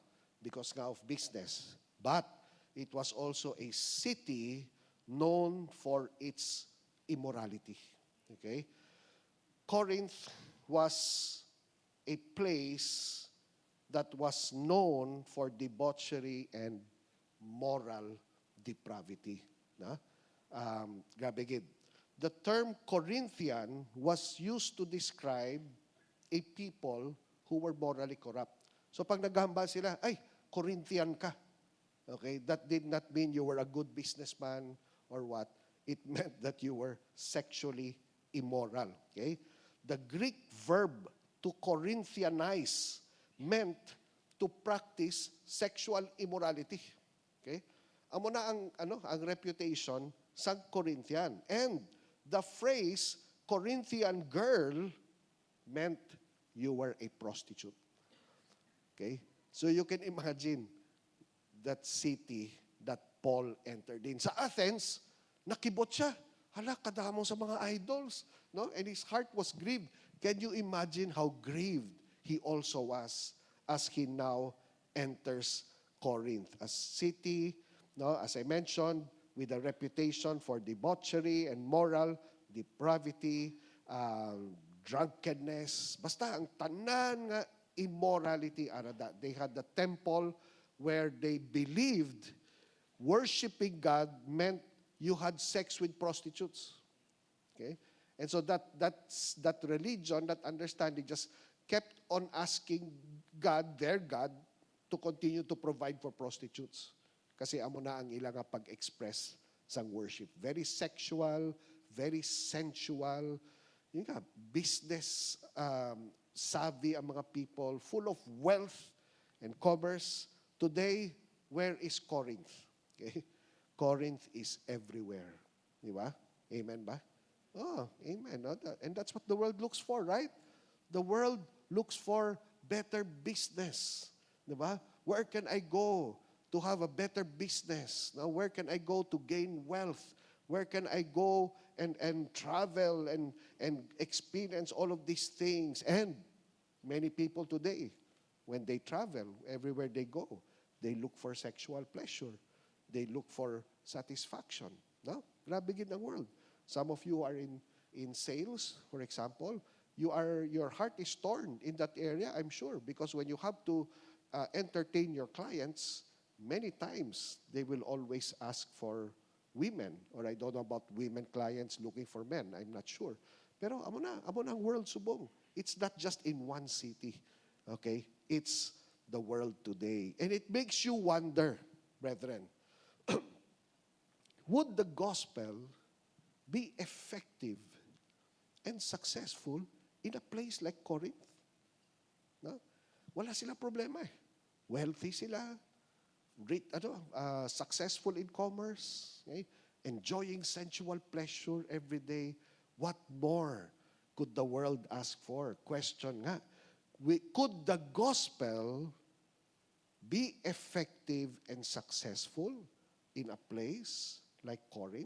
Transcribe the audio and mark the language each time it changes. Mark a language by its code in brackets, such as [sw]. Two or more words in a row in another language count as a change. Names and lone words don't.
[en] Because nga of business. But it was also a city known for its immorality. Okay? Corinth was a place that was known for debauchery and moral depravity. [hil] Na? Grabe gid. [en] The term Corinthian was used to describe a people who were morally corrupt. [hil] So pag naghahambal sila, ay, Corinthian ka. [en] Okay, that did not mean you were a good businessman or what. It meant that you were sexually immoral. Okay? The Greek verb to Corinthianize meant to practice sexual immorality. Okay? [hil] Amo na ang reputation sa Corinthian. [en] And the phrase Corinthian girl meant you were a prostitute. Okay? So you can imagine that city that Paul entered in. [hil] Sa Athens, nakibot siya. Hala, kadamo sa mga idols. No? [en] And his heart was grieved. Can you imagine how grieved he also was as he now enters Corinth? A city, no, as I mentioned, with a reputation for debauchery and moral depravity, drunkenness. [hil] Basta ang tanan nga immorality arada. [en] They had the temple where they believed worshiping God meant you had sex with prostitutes. Okay? And so that religion, that understanding just kept on asking God, their God, to continue to provide for prostitutes. [hil] Kasi amo na ang ilang pag-express sang worship. [en] Very sexual, very sensual, [hil] yun nga, [en] business savvy [hil] ang mga [en] people, full of wealth and commerce. Today, where is Corinth? Okay? Corinth is everywhere. [hil] Di ba? Amen ba? Oh, amen. No? [en] And that's what the world looks for, right? The world looks for better business. [hil] Di ba? [en] Where can I go to have a better business? Now, where can I go to gain wealth? Where can I go and travel and experience all of these things? And many people today, when they travel, everywhere they go, they look for sexual pleasure. They look for satisfaction. [hil] No? Grabe gid ang world. [en] Some of you are in sales, for example. Your heart is torn in that area, I'm sure, because when you have to entertain your clients, many times they will always ask for women, or I don't know about women clients looking for men, I'm not sure. [hil] Pero amo na ang world subong. [en] It's not just in one city. Okay? It's the world today. And it makes you wonder, brethren, would the gospel be effective and successful in a place like Corinth? [hil] No? Wala sila problema eh. Wealthy sila, [en] successful in commerce, okay? Enjoying sensual pleasure every day. What more could the world ask for? [hil] Question nga. [en] Could the gospel be effective and successful in a place like Corinth?